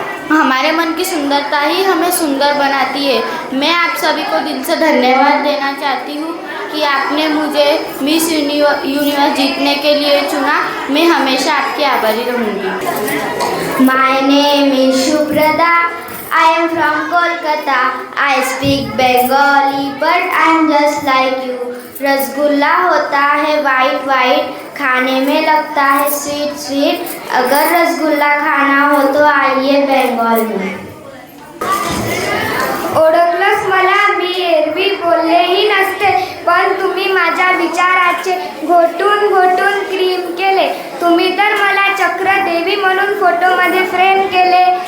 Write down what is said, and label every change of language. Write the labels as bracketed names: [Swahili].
[Hindi] हमारे मन की सुंदरता ही हमें सुंदर बनाती है। मैं आप सभी को दिल से धन्यवाद देना चाहती हूँ कि आपने मुझे मिस यूनिवर्स जीतने के लिए चुना। मैं हमेशा आपकी आभारी रहूँगी। [English] My name is Shubrada. I am from Kolkata. I speak Bengali, but I am just like you. [Hindi] Rasgulla होता है वाइट वाइट, खाने में लगता है स्वीट स्वीट। अगर रसगुल्ला खाना हो तो आइए बंगाल में। [Marathi] ओळखलंच मला, मी एरवी बोललेही नसते, पण तुम्ही माझ्या विचाराचे घोटून घोटून क्रीम केले। तुम्ही तर मला चक्र देवी म्हणून फोटोमध्ये फ्रेम केले।